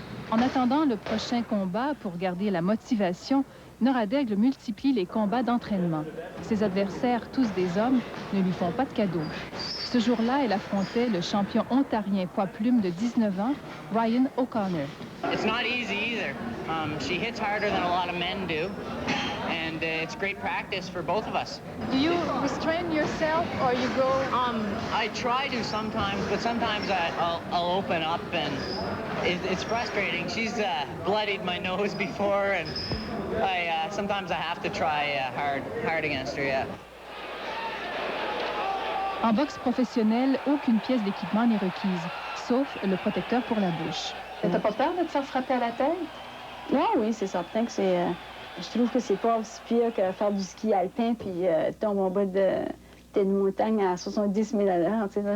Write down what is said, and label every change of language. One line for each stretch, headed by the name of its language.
French: En attendant le prochain combat, pour garder la motivation, Nora Daigle multiplie les combats d'entraînement. Ses adversaires, tous des hommes, ne lui font pas de cadeaux. Ce jour-là, elle affrontait le champion ontarien poids-plume de 19 ans, Ryan O'Connor.
English: It's not easy either. She hits harder than a lot of men do. and it's great practice for both of us. Do you restrain yourself or you go? I try to sometimes, but sometimes I'll open up, and it's frustrating. She's bloodied my nose before, and sometimes I have to try hard against her. Yeah.
French: En boxe professionnelle, aucune pièce d'équipement n'est requise, sauf le protecteur pour la bouche. T'as pas peur de te faire frapper à la tête? Non, oui, c'est certain que c'est... je trouve que c'est pas aussi pire que faire du ski alpin puis tomber en bas de montagne à 70 000 à l'heure.